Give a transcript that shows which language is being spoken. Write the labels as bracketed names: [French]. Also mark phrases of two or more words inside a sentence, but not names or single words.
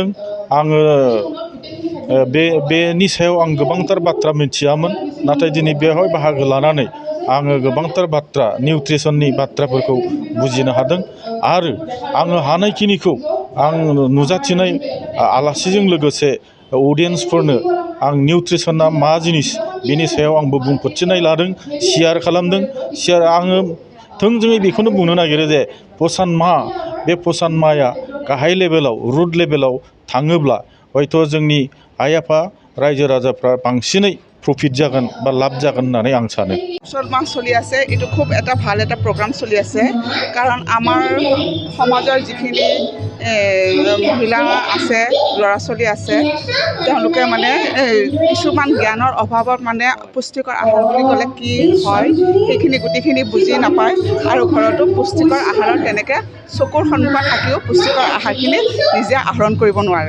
[Bodo] आङो बेनि सायाव आं गोबांथार बाथ्रा मिथियामोन, नाथाय दिनै बेवहाय बाहागो लानानै आङो गोबांथार बाथ्रा निउट्रिसननि बाथ्राफोरखौ बुजिनो हादों आरो आङो हानायखिनिखौ आं नुजाथिनाय आलासिजों लोगोसे अडियेन्सफोरनो आं निउट्रिसना मा जिनिस बेनि सायाव आंबो बुंफोरथिनाय लादों, शेयार खालामदों। आङो थोंजोङै बेखौनो बुंनो नागिरो जे पसान मा बे पसान माया गाहाय लेभेलाव रुट लेभेलाव थाङोब्ला हयथ' जोंनि आइ आफा रायजो राजाफ्रा बांसिनै प्रफिट जागोन বা লাভ जागोन होननानै आं सानो। [Assamese] মুছলমান চলি আছে, এইটো খুব এটা ভাল এটা প্ৰগ্ৰাম চলি আছে। কাৰণ আমাৰ সমাজৰ যিখিনি মহিলা আছে, ল'ৰা ছোৱালী আছে, তেওঁলোকে মানে কিছুমান জ্ঞানৰ অভাৱত মানে পুষ্টিকৰ আহাৰ বুলি ক'লে কি হয় সেইখিনি গোটেইখিনি বুজি নাপায় আৰু ঘৰতো পুষ্টিকৰ আহাৰত তেনেকৈ চকুৰ সন্মুখত থাকিও পুষ্টিকৰ আহাৰখিনি নিজে আহৰণ কৰিব নোৱাৰে।